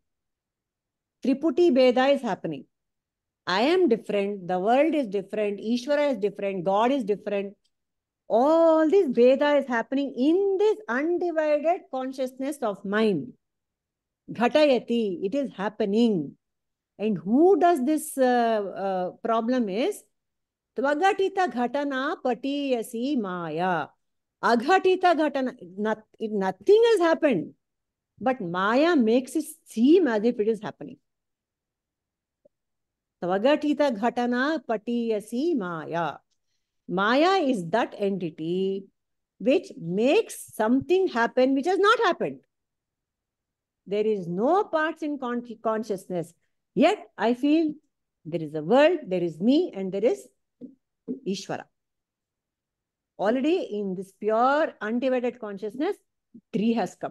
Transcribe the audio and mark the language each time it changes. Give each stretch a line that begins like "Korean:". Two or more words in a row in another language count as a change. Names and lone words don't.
Sanskrit: त्रिपुटी भेद
English: is happening. I am different, the world is different, Ishvara is different, God is different. All this Bheda is happening in this undivided consciousness of mind. Ghatayati, it is happening. And who does this problem is?
Sanskrit: त्वगतित घटना पटीयसी माया. अघटित घटना,
English: nothing has happened. But Maya makes it seem as if it is happening.
Sanskrit: त्वगतित घटना पटीयसी माया.
English: Maya is that entity which makes something happen which has not happened. There is no parts in consciousness. Yet, I feel there is a world, there is me, and there is Ishvara. Already in this pure, undivided consciousness, three has come.